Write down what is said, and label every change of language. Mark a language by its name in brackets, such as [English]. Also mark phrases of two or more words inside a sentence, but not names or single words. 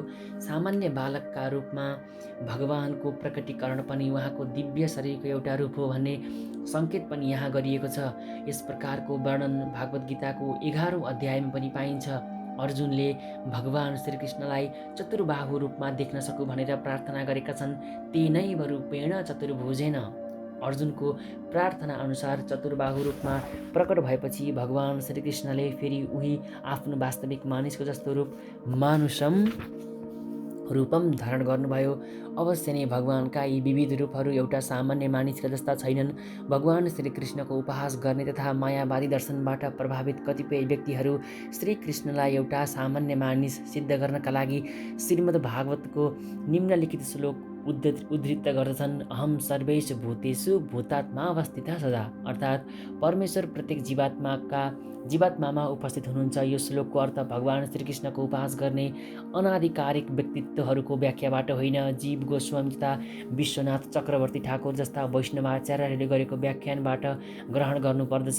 [Nepali] सामान्य बालकका रूपमा भगवानको प्रकटीकरण पनि उहाँको दिव्य शरीरको एउटा रूप हो भन्ने सङ्केत पनि यहाँ गरिएको छ। यस प्रकारको वर्णन भागवत गीताको 11औं अध्यायमा पनि पाइन्छ। अर्जुनले भगवान श्रीकृष्णलाई चतुर्बाहु रूपमा देख्न सकु भनेर प्रार्थना गरेका छन्। [Sanskrit] तेनैव रूपेण चतुर्भुजेन। [Nepali] अर्जुनको प्रार्थना अनुसार चतुर्बाहु रूपमा प्रकट भएपछि भगवान श्रीकृष्णले फेरि उही आफ्नो वास्तविक मानिसको जस्तो रूप [Sanskrit] मानुषम रूपम [Nepali] धारण गर्नुभयो। अवश्य नै भगवानका यी विविध रूपहरू एउटा सामान्य मानिसका जस्ता छैनन्। भगवान श्रीकृष्णको उपहास गर्ने तथा मायावादी दर्शनबाट प्रभावित कतिपय व्यक्तिहरू श्रीकृष्णलाई एउटा सामान्य मानिस सिद्ध गर्नका लागि श्रीमद् भागवतको निम्नलिखित श्लोक उद्धृत गर्दछन्। [Sanskrit] अहम सर्वेषु भूतेषु भूतात्मा अवस्थितः सदा, [Nepali] अर्थात् परमेश्वर प्रत्येक जीवात्मामा उपस्थित हुनुहुन्छ। यो श्लोकको अर्थ भगवान श्रीकृष्णको उपहास गर्ने अनाधिकारिक व्यक्तित्वहरूको व्याख्याबाट होइन, जीव गोस्वामी तथा विश्वनाथ चक्रवर्ती ठाकुर जस्ता वैष्णवाचार्यहरूले गरेको व्याख्यानबाट ग्रहण गर्नुपर्दछ।